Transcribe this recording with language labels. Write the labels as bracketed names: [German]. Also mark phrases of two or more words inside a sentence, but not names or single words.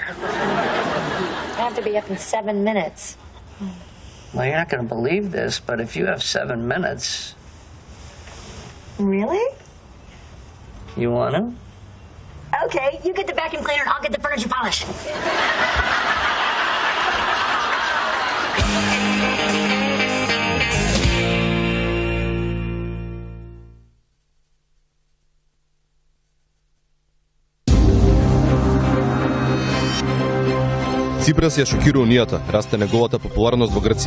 [English] I have to be up in 7 minutes. Well, you're not going to believe this, but if you have 7 minutes... Really? You want to? Okay, you get the vacuum cleaner and I'll get the furniture polish. [Macedonian] Ципрас ја шокира унијата, расте неговата популарност во Грција.